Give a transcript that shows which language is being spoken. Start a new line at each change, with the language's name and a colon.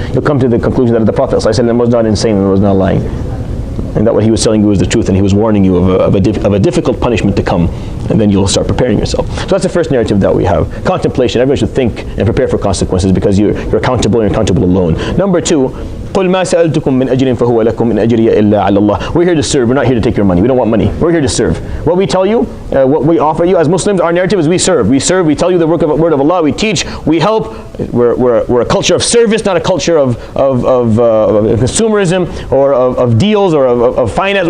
English: You'll come to the conclusion that the Prophet ﷺ was not insane and was not lying, and that what he was telling you was the truth, and he was warning you of a difficult punishment to come, and then you'll start preparing yourself. So that's the first narrative that we have. Contemplation. Everyone should think and prepare for consequences, because you're accountable, and you're accountable alone.
Arabic: Number 2, قُلْ مَا سَأَلْتُكُم مِّنْ أَجْرٍ فَهُوَ لَكُمْ إِنْ أَجْرِيَ إِلَّا عَلَى اللَّهِ.
English: We're here to serve. We're not here to take your money. We don't want money. We're here to serve. What we tell you, what we offer you as Muslims, our narrative is we serve. We serve. We tell you the word of Allah. We teach. We help. We're a culture of service, not a culture of consumerism or of deals or of finance.